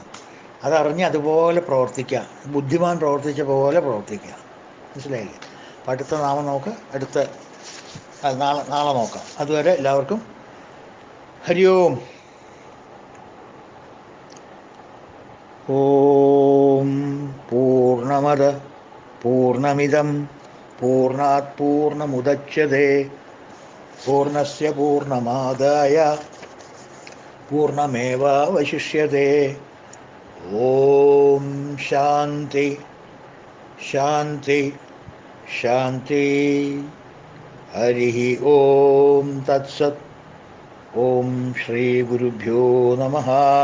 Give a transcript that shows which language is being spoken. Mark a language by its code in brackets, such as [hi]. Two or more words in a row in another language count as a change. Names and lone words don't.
[ml] അതറിഞ്ഞ് അതുപോലെ പ്രവർത്തിക്കുക, ബുദ്ധിമാൻ പ്രവർത്തിച്ച പോലെ പ്രവർത്തിക്കുക. മനസ്സിലായില്ലേ? അപ്പം അടുത്ത നാമം നോക്ക്, നാളെ നോക്കാം. അതുവരെ എല്ലാവർക്കും [sa] ഹരി ഓം. ഓം പൂർണ്ണമദ പൂർണ്ണമിദം പൂർണ്ണാത് പൂർണ്ണമുദച്യതേ പൂർണ്ണസ്യ പൂർണ്ണമാദായ പൂർണ്ണമേവാവശിഷ്യതേ. ഓം ശാന്തി ശാന്തി ശാന്തി. ഹരി ഓം തത്സത്. ഓം ശ്രീ ഗുരുഭ്യോ നമഃ.